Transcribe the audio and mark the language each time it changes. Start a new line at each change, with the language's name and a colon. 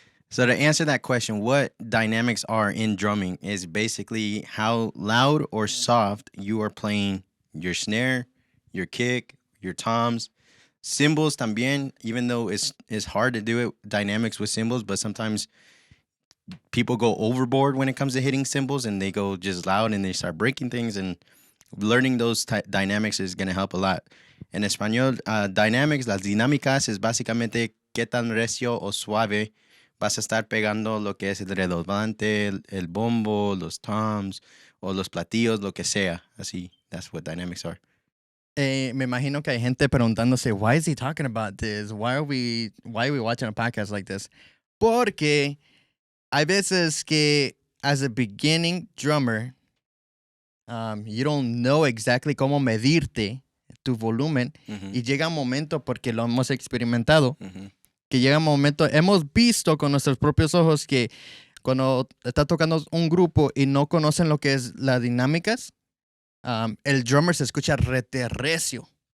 English: So to answer that question, what dynamics are in drumming is basically how loud or soft you are playing your snare, your kick, your toms, cymbals también, even though it's hard to do it, dynamics with cymbals, but sometimes people go overboard when it comes to hitting cymbals and they go just loud and they start breaking things, and learning those dynamics is going to help a lot.
Spanish: En español, dynamics, las dinámicas es básicamente qué tan recio o suave vas a estar pegando lo que es el redobante, el bombo, los toms, o los platillos, lo que sea.
English: Así, that's what dynamics are.
Spanish: Me imagino que hay gente preguntándose,
English: why is he talking about this? Why are we watching a podcast like this?
Spanish: Porque hay veces que
English: as a beginning drummer, you don't know exactly
Spanish: cómo medirte tu volumen, y llega un momento, porque lo hemos experimentado, que llega un momento, hemos visto con nuestros propios ojos que cuando está tocando un grupo y no conocen lo que es las dinámicas, el drummer se escucha recio.